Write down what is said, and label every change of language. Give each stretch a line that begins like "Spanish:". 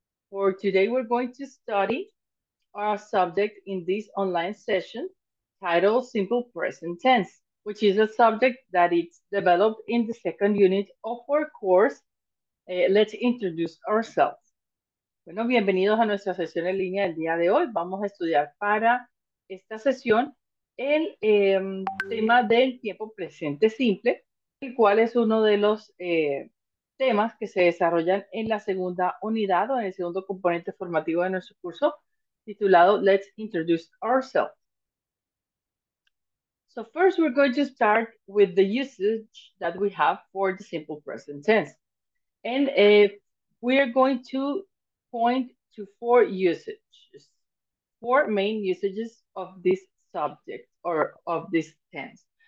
English: For today, we're going to study our subject in this online session titled Simple Present Tense, which is a subject that is developed in the second unit of our course. Let's introduce ourselves.
Spanish: Bueno, bienvenidos a nuestra sesión en línea del día de hoy. Vamos a estudiar para esta sesión el tema del tiempo presente simple, el cual es uno de los temas que se desarrollan en la segunda unidad o en el segundo componente formativo de nuestro curso, titulado Let's Introduce Ourselves.
English: So first, we're going to start with the usage that we have for the simple present tense. And we're going to point to four usages, four main usages of this subject or of this tense.